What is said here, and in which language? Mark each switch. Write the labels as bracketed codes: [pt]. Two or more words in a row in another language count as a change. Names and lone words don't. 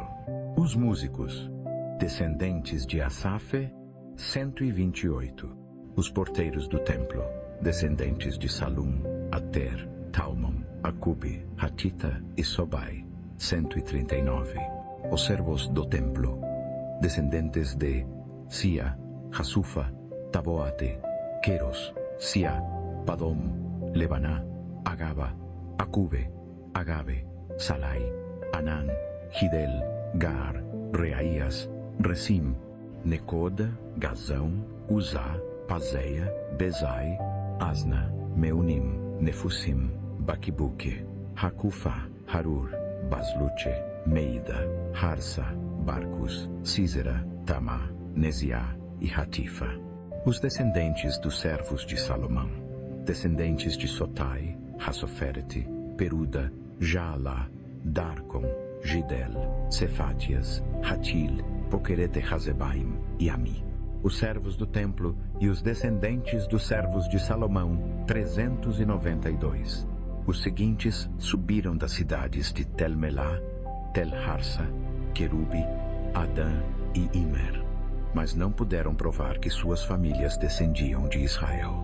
[pt] Os músicos, descendentes de Asafe, 128. Os porteiros do templo, descendentes de Salum, Ater, Talmon, Acube, Hatita e Sobai, 139. Os servos do templo, descendentes de Sia, Hasufa, Taboate, Queros, Sia, Padom, Lebaná, Agaba, Acube, Agabe, Salai, Anán, Gidel, Gar, Reaías, Recim, Necoda, Gazão, Uzá, Pazeia, Bezai, Asna, Meunim, Nefusim, Baquibuque, Hakufá, Harur, Basluche, Meida, Harsa, Barcos, Císera, Tamá, Neziá e Hatifa. Os descendentes dos servos de Salomão, descendentes de Sotai, Hassoferete, Peruda, Jaalá, Darcon, Gidel, Cefátias, Hatil, Poquerete Hazebaim e Ami. Os servos do templo e os descendentes dos servos de Salomão, 392. Os seguintes subiram das cidades de Tel-Melá, Tel-Harsa, Querube, Adã e Imer, mas não puderam provar que suas famílias descendiam de Israel.